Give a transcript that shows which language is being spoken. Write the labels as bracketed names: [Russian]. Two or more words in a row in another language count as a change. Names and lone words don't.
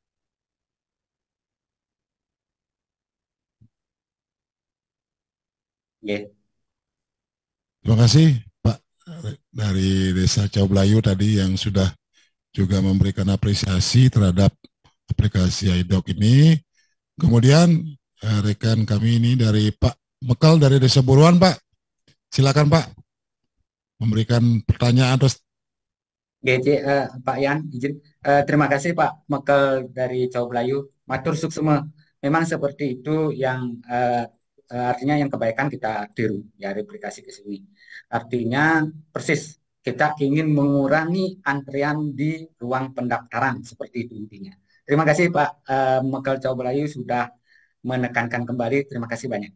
[Indonesian] Terima kasih Pak dari Desa Cau Belayu tadi yang sudah juga memberikan apresiasi terhadap aplikasi HiDoc ini. Kemudian rekan kami ini dari Pak Mekal dari Desa Buruan, Pak. Silakan Pak memberikan pertanyaan terus. Pak Yan, izin. Terima kasih Pak Mekal dari Cau Belayu. [Balinese] Matur suksema. [Indonesian] Memang seperti itu yang artinya yang kebaikan kita tiru ya, replikasi ke sini. Artinya persis kita ingin mengurangi antrian di ruang pendaftaran, seperti itu intinya. Terima kasih Pak Mekal Cau Belayu sudah menekankan kembali. Terima kasih banyak.